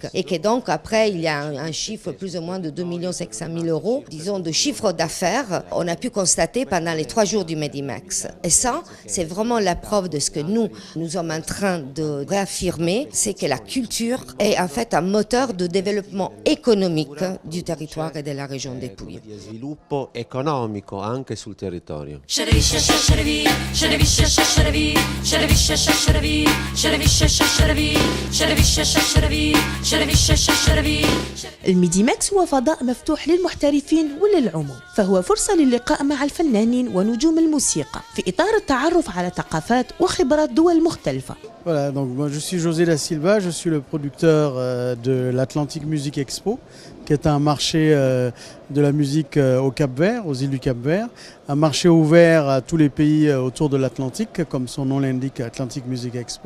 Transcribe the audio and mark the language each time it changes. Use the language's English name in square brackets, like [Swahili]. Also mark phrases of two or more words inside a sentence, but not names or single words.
[French] Et que donc après, il y a un chiffre plus ou moins de 2 500 000 euros, disons, de chiffre d'affaires, on a pu constater pendant les 3 jours du Medimax. Et ça, c'est vraiment la preuve de ce que nous sommes en train de réaffirmer, c'est que la culture est en fait un moteur de développement économique du territoire et de la région des Pouilles. [Italian] di sviluppo economico anche sul territorio. [Arabic] الميدي ماكس هو فضاء مفتوح للمحترفين وللعموم، فهو فرصة للقاء مع الفنانين ونجوم الموسيقى في إطار التعرف على ثقافات وخبرات دول مختلفة. [French] Voilà, donc moi je suis José Da Silva, je suis le producteur de l'Atlantic Music Expo, qui est un marché de la musique au Cap-Vert, aux îles du Cap-Vert, un marché ouvert à tous les pays autour de l'Atlantique, comme son nom l'indique, Atlantic Music Expo.